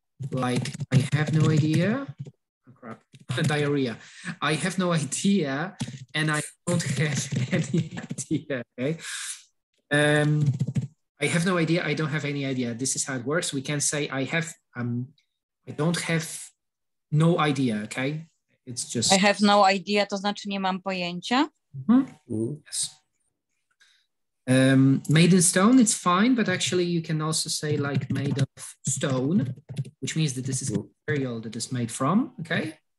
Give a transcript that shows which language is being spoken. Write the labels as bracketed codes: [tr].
[en] Like, I have no idea. Oh, crap, diarrhea. I have no idea, and I don't have any idea, okay? I have no idea, I don't have any idea. This is how it works. We can say I have, I don't have no idea, okay? It's just... I have no idea, [pl] to znaczy nie mam pojęcia. [en] Yes. Made in stone, it's fine, but actually you can also say like made of stone, which means that this is a material that is made from, okay?